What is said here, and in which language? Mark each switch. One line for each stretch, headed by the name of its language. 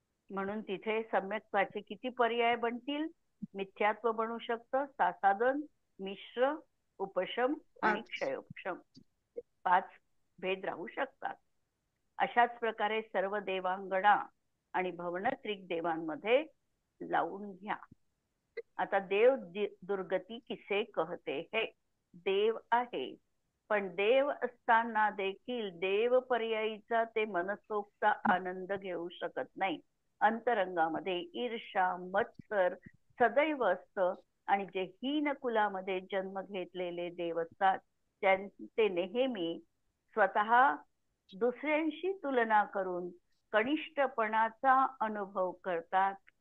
Marathi: म्हणून तिथे सम्यक्त्वाचे किती पर्याय बनतील? मिथ्यात्व बनू शकतं, सासादन, मिश्र, उपशम आणि क्षयोपशम, 5 भेद राहू शकतात. अशाच प्रकारे सर्व देवांगणा आणि भवनत्रिक देवांमध्ये लावून घ्या. आता
Hindi: देव दुर्गती किसे कहते है.
Marathi: देव आहे, पण देव असताना देखील देव पर्यायीचा ते मनसोक्त आनंद घेऊ शकत नाही. अंतरंगामध्ये ईर्षा, मत्सर सदैव असतं आणि जे हीन कुलामध्ये जन्म घेतलेले देव असतात ते नेहमी स्वतः दुसऱ्यांशी तुलना करून कनिष्ठपणाचा अनुभव करतात.